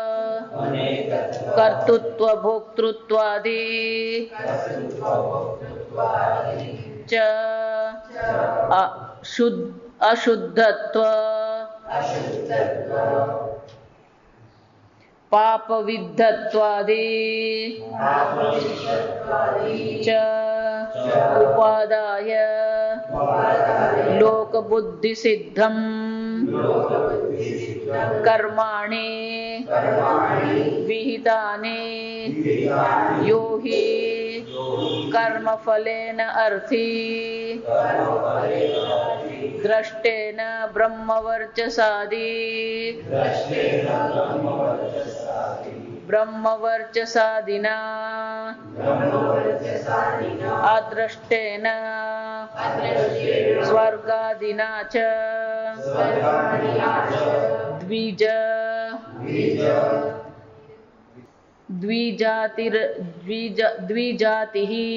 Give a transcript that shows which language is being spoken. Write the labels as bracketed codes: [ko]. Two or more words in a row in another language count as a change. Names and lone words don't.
[sa] कर्तृत्व भोक्तृत्वादि च अशुद्धत्व पापविद्धत्वादि च उपादाय लोकबुद्धिसिद्धं कर्माणि विहितानि यो हि કર્મ ફલેન અર્થી દ્રષ્ટેન બ્રહ્મવર્ચસાદી બ્રહ્મવર્ચસાદિના અદ્રષ્ટેન સ્વર્ગાદિના ચ દ્વિજાતિઃ